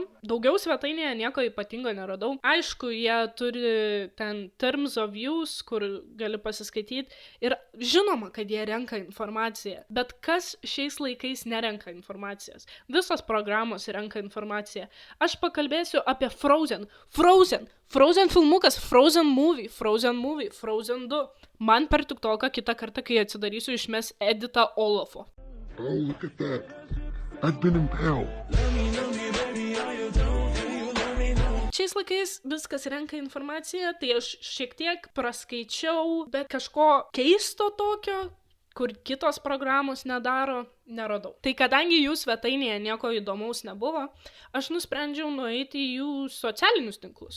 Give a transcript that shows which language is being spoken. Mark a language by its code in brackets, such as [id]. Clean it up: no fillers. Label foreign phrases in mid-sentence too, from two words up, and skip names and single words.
[lt] Daugiau svetainėje nieko ypatingo neradau. Aišku, jie turi ten [en] Terms of Use, [lt] kur gali pasiskaityti ir žinoma, kad jie renka informaciją, bet kas šiais laikais nerenka informacijos? Visos programos renka informaciją. Aš pakalbėsiu apie Frozen filmukas, [en] Frozen movie, Frozen 2. [lt] Man per TikToką kitą kartą, kai atsidarysiu, išmes editą Olafo. [en] Oh, look at that. I've been impaled. [lt] Šiais laikais viskas renka informaciją, tai aš šiek tiek praskaičiau, bet kažko keisto tokio, kur kitos programos neradau. Tai kadangi jų svetainėje nieko įdomaus nebuvo, aš nusprendžiau nueiti į jų socialinius tinklus.